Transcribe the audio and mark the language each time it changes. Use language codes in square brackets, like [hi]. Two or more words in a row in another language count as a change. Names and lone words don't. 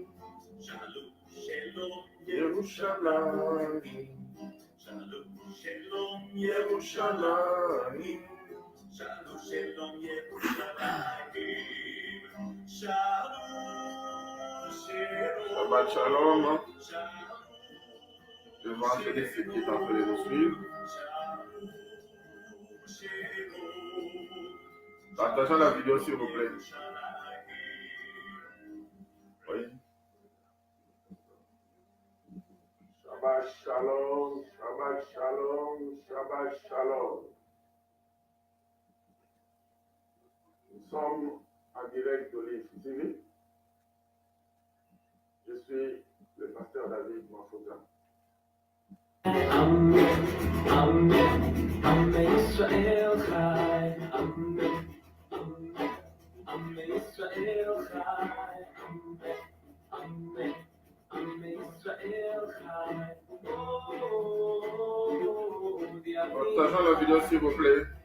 [he] שלום, שלום ירושלים. שלום, שלום ירושלים. שלום, שלום ירושלים. שלום, שלום. שבת שלום. [fr] L'évangéliste qui est en train de nous suivre. Partageons la vidéo s'il vous plaît. Oui. [he] שבת שלום, שבת שלום, שבת שלום. [fr] Nous sommes en direct d'Olive TV. Je suis le pasteur David Mafouza. [he] אמן, ישראל חי. אמן, ישראל חי. אמן, ישראל חי. [fr] Partageons la vidéo s'il vous plaît.